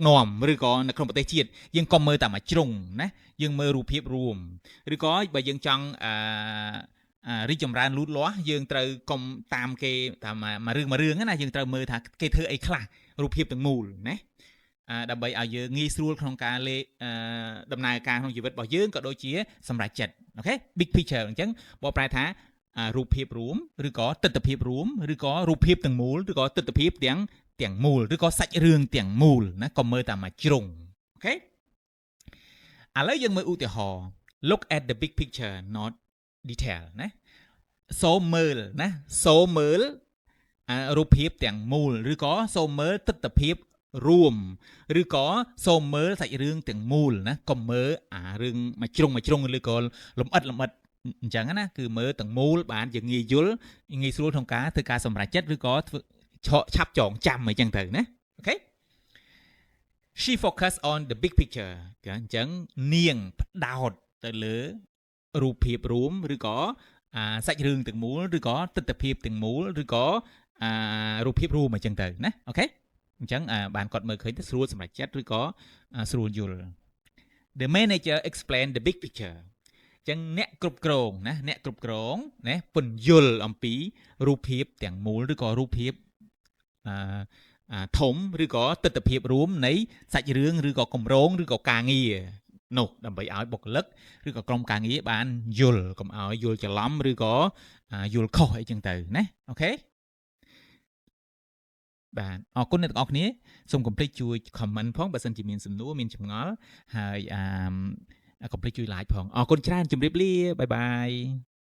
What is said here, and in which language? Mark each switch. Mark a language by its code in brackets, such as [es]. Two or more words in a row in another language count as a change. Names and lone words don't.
[km] នាំឬក៏នៅក្នុងប្រទេសជាតិយើងកុំមើលតែមួយជ្រុងណាយើងមើលរូបភាពរួមឬក៏បើយើងចង់រីកចម្រើនលូតលាស់យើងត្រូវកុំតាមគេតាមមួយរឿងណាយើងត្រូវមើលថាគេធ្វើអីខ្លះរូបភាពទាំងមូលណា ដើម្បីឲ្យយើងងាយស្រួលក្នុងការដំណើរការក្នុងជីវិតរបស់យើងក៏ដូចជាសម្រេចចិត្តអូខេ [en] big picture [km] អញ្ចឹងបកប្រែថារូបភាពរួមឬក៏ទិដ្ឋភាពរួមឬ ក៏រូបភាពទាំងមូលឬក៏ទិដ្ឋភាពទាំងមូលឬក៏សាច់រឿងទាំងមូលណាកុំមើលតែមួយជ្រុងអូខេឥឡូវយើងមើលឧ ទាហរណ៍ [en] look at the big picture not detail [km] ណាសូមមើលណាសូមមើលរូបភាពទាំងមូលឬក៏សូមមើលទិដ្ឋភាពរួមឬក៏សូមមើលសាច់រឿងទាំងមូលណាកុំមើលរឿងមួយជ្រុងឬក៏លំអិតអញ្ចឹងណាគឺមើលទាំងមូលបានយើងងាយយល់ងាយស្រួលក្នុងការធ្វើការសម្រេចចិត្តឬក៏ធ្វើឆាប់ចងចាំអញ្ចឹងទៅណាអូខេ [en] She focus on the big picture [km] អញ្ចឹងនាងផ្ដោតទៅលើរូបភាពរួមឬក៏សាច់រឿងទាំងមូលឬក៏ទិដ្ឋភាពទាំងមូលឬក៏រូបភាពរួមអញ្ចឹងទៅណាអូខេអញ្ចឹងបានគាត់មើលឃើញទៅស្រួលសម្រេចចិត្តឬក៏ស្រួលយល់ [en] The manager explain the big picture [km] អញ្ចឹងអ្នកគ្រប់គ្រងណាអ្នកគ្រប់គ្រងណាពន្យល់អំពីរូបភាពទាំងមូលឬក៏រូបភាព ធំឬក៏ទិដ្ឋភាពរួមនៃសាច់រឿងឬក៏គម្រោងឬក៏ការងារនោះដើម្បីឲ្យបុគ្គលិកឬក៏ក្រុមការងារបានយល់កុំឲ្យយល់ច្រឡំឬក៏យល់ខុសអីចឹងទៅណាអូខេបាទអរគុណអ្នកទាំងអស់គ្នាសូមកុំភ្លេចជួយ comment ផងបើសិនជាមានសំណួរមានចម្ងល់ហើយកុំភ្លេចជួយ like ផងអរគុណច្រើនជម្រាបលាបាយបាយ